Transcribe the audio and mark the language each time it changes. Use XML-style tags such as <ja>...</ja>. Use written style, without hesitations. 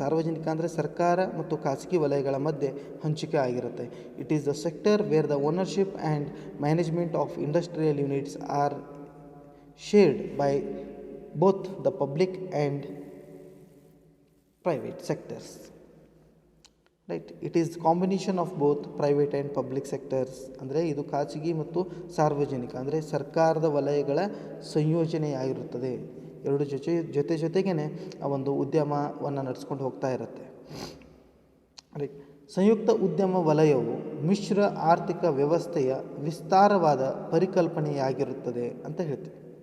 <kn>ಸಾರ್ವಜನಿಕ ಅಂದರೆ ಸರ್ಕಾರ ಮತ್ತು ಖಾಸಗಿ ವಲಯಗಳ ಮಧ್ಯೆ ಹಂಚಿಕೆ ಆಗಿರುತ್ತೆ.</kn> <en>It is the sector where the ownership and management of industrial units are shared by both the public and private sectors. Right? It is combination of both private and public sectors.</en> <kn>ಅಂದರೆ ಇದು ಖಾಸಗಿ ಮತ್ತು ಸಾರ್ವಜನಿಕ ಅಂದರೆ ಸರ್ಕಾರದ ವಲಯಗಳ ಸಂಯೋಜನೆಯಾಗಿರುತ್ತದೆ. ಎರಡು ಜೊತೆಗೇ ಆ ಒಂದು ಉದ್ಯಮವನ್ನು ನಡೆಸ್ಕೊಂಡು ಹೋಗ್ತಾ ಇರುತ್ತೆ. ರೈಟ್. ಸಂಯುಕ್ತ ಉದ್ಯಮ ವಲಯವು ಮಿಶ್ರ ಆರ್ಥಿಕ ವ್ಯವಸ್ಥೆಯ ವಿಸ್ತಾರವಾದ ಪರಿಕಲ್ಪನೆಯಾಗಿರುತ್ತದೆ ಅಂತ ಹೇಳ್ತೀವಿ.</kn>